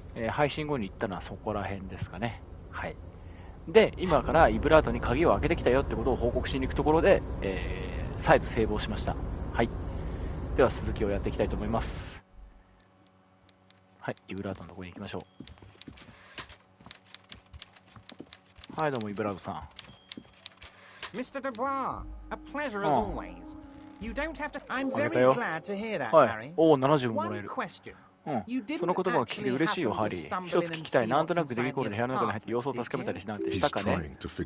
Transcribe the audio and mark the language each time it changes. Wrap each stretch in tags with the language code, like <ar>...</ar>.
<ja>配信後に言ったのはそこら辺ですかね。はい。で、今からイブラートに鍵を開けてきたよってことを報告しに行くところで、再度セーブをしました。はい。では続きをやっていきたいと思います。はい、イブラートのところに行きましょう。はい、どうもイブラートさん。</ja> <en>Mr. Dubois, a pleasure as always. You don't have to. I'm very glad to hear that, Harry.</en> <ja>おお、70ももらえる。</ja> <en>question.</en> <ja>その言葉を聞いて嬉しいよ、ハリー。一つ聞きたい。なんとなくデビコールで部屋の中に入って様子を確かめたりしなんてしたかね。</ja>